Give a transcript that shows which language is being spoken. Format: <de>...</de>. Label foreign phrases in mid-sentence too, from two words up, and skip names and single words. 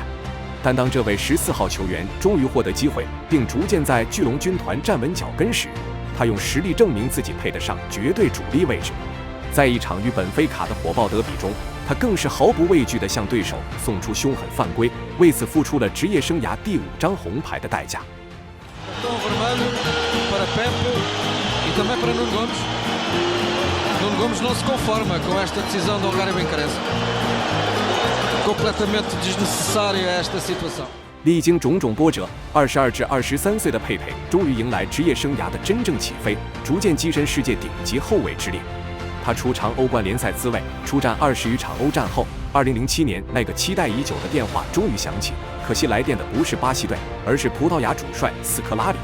<zh>但当这位14号球员终于获得机会，并逐渐在巨龙军团站稳脚跟时，他用实力证明自己配得上绝对主力位置。在一场与本菲卡的火爆德比中，他更是毫不畏惧地向对手送出凶狠犯规，为此付出了职业生涯第5张红牌的代价。</zh> <pt>Nuno Gomes não se conforma com esta decisão do Algarve Bencarense.Completamente desnecessária esta situação。</pt> <zh>历经种种波折，22至23岁的佩佩终于迎来职业生涯的真正起飞，逐渐跻身世界顶级后卫之列。他初尝欧冠联赛滋味，出战20余场欧战后，2007年那个期待已久的电话终于响起，可惜来电的不是巴西队，而是葡萄牙主帅斯科拉里。</zh>